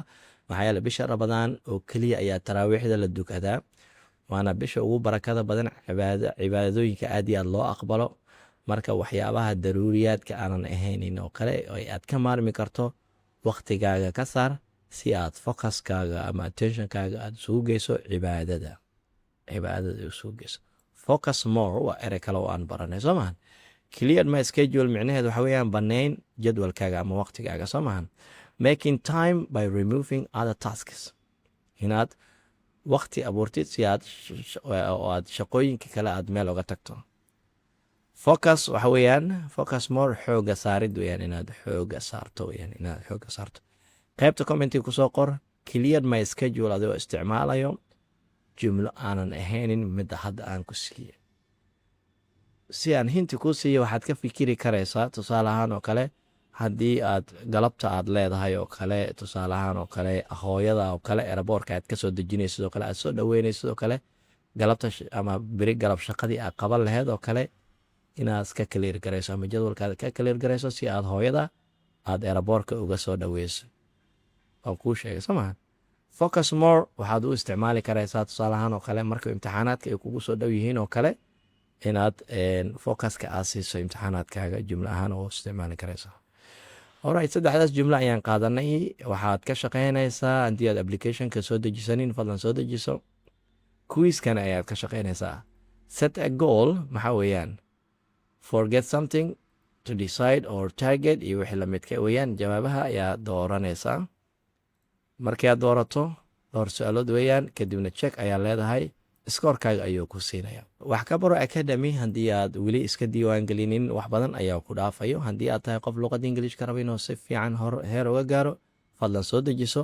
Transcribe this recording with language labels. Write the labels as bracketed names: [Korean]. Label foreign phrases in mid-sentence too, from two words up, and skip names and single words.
[Somali] Maxaa yeelay bisha Ramadaan oo keliya ayaa taraawiixda la dukadaa, waana bisha ugu barakada badan cibaadooyinka aad iyo aad loo aqbalo. Marka waxyaabaha daruuriyaadka aanan ahaynin oo kale oo aad ka maarmi karto waqtigaaga ka saar si aad focuskaaga ama attentionkaaga aad isugu geyso cibaadada isugu geyso. [English] focus more [Somali] waa erey kale oo aan baranay soo maahan. [English] cleared my schedule [Somali] micnaheedu waxa weeyaan banayn jadwalkaaga ama waqtigaaga soo maahan. [English] making time by removing other tasks, [Somali] inaad waqti abuurtid si aad oo aad shaqooyinka kale aad meel uga tagto. focus waxa weeyaan [English] focus more [Somali] xooga saarid weeyaan inaad xooga saarto weeyaan inaad xooga saarto. qaybta commentiga kusoo qor [English] cleared my schedule [Somali] adigoo isticmaalayo jumlo aanan ahaynin midda hadda aan ku siiye. si aan hinti kuu siiyo waxaad ka fikiri karaysaa tusaale ahaan oo kale haddii aad galabta aad leedahay oo kale tusaale ahaan oo kale hooyada oo kale eraboorka aad kasoo dejinaysid oo kale aad soo dhaweynaysid oo kale galabta ama beri galab shaqadii aad qaban laheyd oo kale inaad ka clear garayso ama jadwalkaada ka clear garayso si aad hooyada aad eraboorka uga soo dhaweyso. waan kuu sheegay soo maha. focus more waxaad u isticmaali karaysaa tusaale ahaan oo kale marka imtixaanaadka ay kugu soo dhow yihiin oo kale inaad focuska aad siiso imtixaanaadkaaga jumlo ahaan oo isticmaali karaysaa. alright, saddexdaas jumlo ayaan qaadanay. waxaad ka shaqaynaysaa haddii aad applicationka soo dejisanin fadlan soo dejiso. quizkan ayaad ka shaqaynaysaa. [English] set a goal [Somali] maxaa weeyaan [English] forget something to decide or target [Somali] iyo wixii lamidka weeyaan. jawaabaha ayaa dooranaysaa. markii aad doorato dhowr su-aalood weeyaan kadibna check ayaa leedahay iskoorkaaga ayuu ku siinaya. wax ka baro academy haddii aad weli iska diiwaangelinin wax badan ayaa ku dhaafayo. haddii aad tahay qof luqadda ingiliishka raba inuu si fiican heer uga gaaro fadlan soo dejiso.